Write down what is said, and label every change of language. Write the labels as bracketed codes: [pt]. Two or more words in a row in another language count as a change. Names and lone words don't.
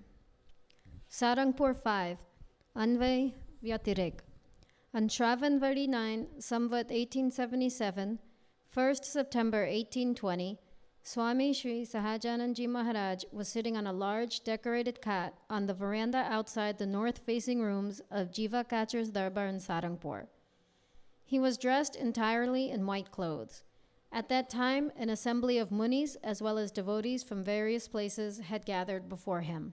[en] Sarangpur 5, Anvay Vyatirek. On Shravanvadi 9, Samvat 1877, 1st September 1820, Swami Sri Sahajanandji Maharaj was sitting on a large decorated cot on the veranda outside the north-facing rooms of Jiva Kachar's Darbar in Sarangpur. He was dressed entirely in white clothes. At that time, an assembly of munis as well as devotees from various places had gathered before him.